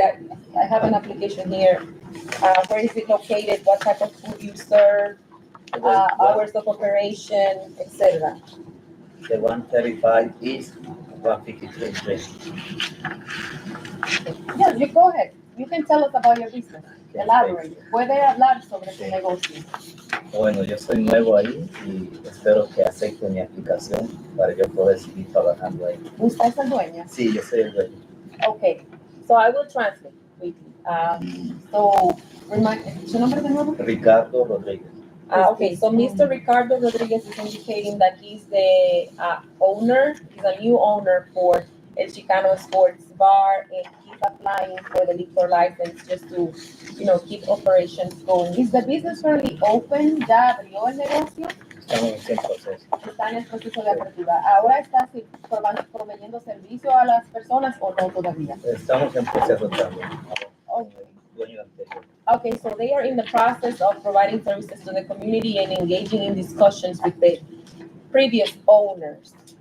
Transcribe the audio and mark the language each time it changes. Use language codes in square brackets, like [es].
[en] I have an application here. Where is it located? What type of food you serve? Hours of operation, etc. The 135 East, 153 Street. Yeah, you go ahead. You can tell us about your business. Elaborate. [es] Puede hablar sobre su negocio. Bueno, yo soy nuevo ahí y espero que acepte mi aplicación para yo poder seguir trabajando ahí. ¿Usted es el dueño? Sí, yo soy el dueño. [en] Okay, so I will translate quickly. So, ¿su nombre de nuevo? [es] Ricardo Rodriguez. [en] Okay, so Mr. Ricardo Rodriguez is indicating that he's the owner, he's a new owner for El Chicano Sports Bar, and he's applying for the liquor license just to, you know, keep operations going. Is the business currently open? [es] ¿Ya abrió el negocio? Estamos en proceso. Está en el proceso de apertura. ¿Ahora está proveyendo servicio a las personas o no todavía? Estamos en proceso también. [en] Okay. [es] Dueño anterior. [en] Okay, so they are in the process of providing services to the community and engaging in discussions with the previous owners.